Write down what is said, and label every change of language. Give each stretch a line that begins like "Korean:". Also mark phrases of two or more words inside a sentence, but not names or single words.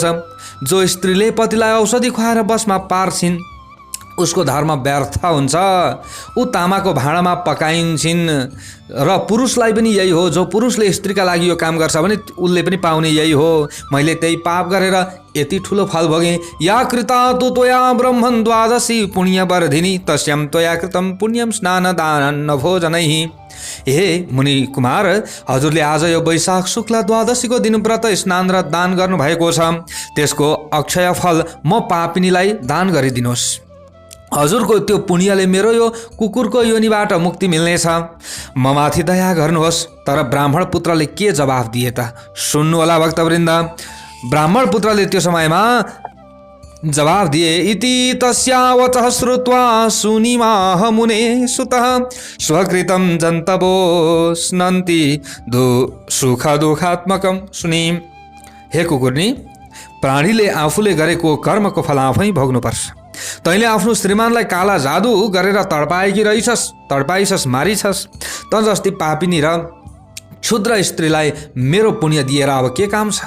Nepali: जो स्त्रीले पतिलाई औषधि खुवाएर बसमा पार्छिन्, उसको धर्म व्यर्थ हुन्छ। ऊ तामाको भाँडामा पकाइन्छन्। र पुरुषलाई पनि यही हो, जो पुरुषले स्त्रीका लागि यो काम गर्छ भने उसले पनि पाउने यही हो। मैले त्यही पाप गरेर यति ठुलो फल भोगेँ।
Sanskrit: या कृता तु त्वया ब्रह्मन् द्वादशी पुण्यवर्धिनी तस्यां त्वया कृतं पुण्यं स्नानदान भोजनैः।
Nepali: हे मुनि कुमार, हजुरले आज यो वैशाख शुक्ल द्वादशीको दिन व्रत स्नान र दान गर्नुभएको छ, त्यसको अक्षय फल म पापिनीलाई दान गरिदिनुहोस्। हजुरको त्यो पुण्यले मेरो यो कुकुरको योनिबाट मुक्ति मिल्नेछ। म माथि दया गर्नुहोस्। तर ब्राह्मण पुत्रले के जवाफ दिए त सुन्नु होला भक्तवृन्द। ब्राह्मण पुत्रले त्यो समयमा जवाफ दिए,
Sanskrit: इति तस्या वचः श्रुत्वा सुनिमाह मुने सुतः स्वकृतं जन्तवो स्नन्ति सुख दुःखात्मकं।
Nepali: सुनि, हे कुकुरनी, प्राणीले आफूले गरेको कर्मको फल आफै भोग्नुपर्छ। तैँले आफ्नो श्रीमानलाई काला जादु गरेर तडपाइछस्, मारिछस्। त जस्ती पापिनी र क्षुद्र स्त्रीलाई मेरो पुण्य दिएर अब के काम छ?